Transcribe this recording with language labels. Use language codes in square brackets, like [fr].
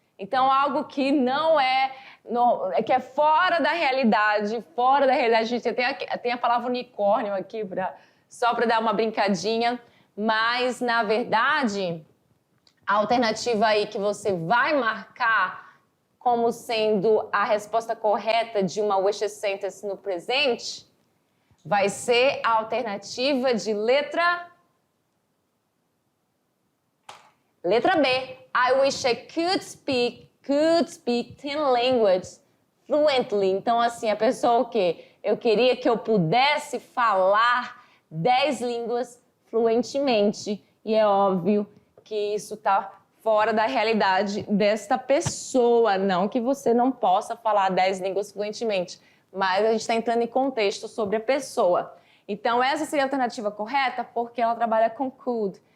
[pt] Então, algo que não é, que é fora da realidade, a gente tem a palavra unicórnio aqui, só para dar uma brincadinha, mas, na verdade, a alternativa aí que você vai marcar como sendo a resposta correta de uma wish sentence no presente vai ser a alternativa de letra B. [en] I wish I could speak 10 languages fluently. [pt] Então, assim, a pessoa o quê? Eu queria que eu pudesse falar 10 línguas fluentemente. E é óbvio que isso está fora da realidade desta pessoa. Não que você não possa falar 10 línguas fluentemente, mas a gente está entrando em contexto sobre a pessoa. Então, essa seria a alternativa correta porque ela trabalha com could.